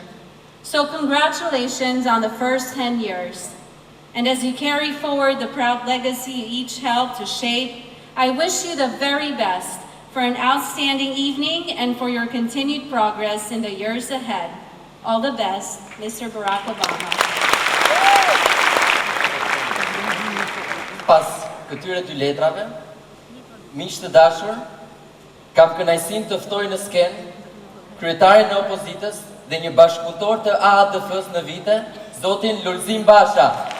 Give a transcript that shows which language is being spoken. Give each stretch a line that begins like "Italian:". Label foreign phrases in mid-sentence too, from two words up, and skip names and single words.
English: So congratulations on the first 10 years. And as you carry forward the proud legacy you each helped to shape, I wish you the very best for an outstanding evening and for your continued progress in the years ahead. All the best, Mr. Barack Obama.
Albanian: Pas këtyre dy letrave, miq të dashur, kam kënaqësinë të ftoj në skenë kryetarin e opozitës dhe një bashkëpunëtor të AADF-s në vite, zotin Lulzim Basha.